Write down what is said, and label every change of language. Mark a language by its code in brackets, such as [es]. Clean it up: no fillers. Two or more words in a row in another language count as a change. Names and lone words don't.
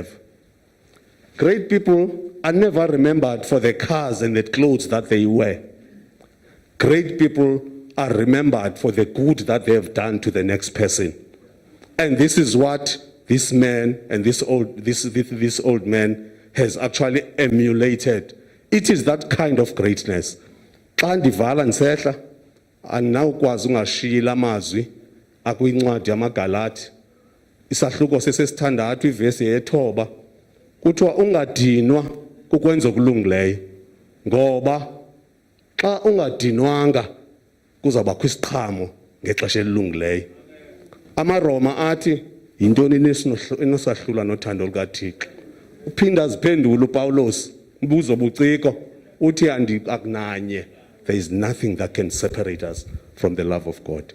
[en] Great people are never remembered for the cars and the clothes that they wear. Great people are remembered for the good that they have done to the next person. And this is what this man and this old man has actually emulated. It is that kind of greatness. [xh] Xa ndivala ndisehla andinawukwazi ungashiyila amazwi akwincwadi yamaGalathi isahluko sesesithandathu ivesi yethoba kuthiwa ungadinwa kukwenza okulungileyo ngoba xa ungadinwanga kuzawubakho isiqhamo ngexesha elilungileyo. AmaRoma athi yintoni enosahlula nothando lukaThixo. Uphinda aziphendula uPawulos mbuzo buciko uthi akunanye. [en] There is nothing that can separate us from the love of God.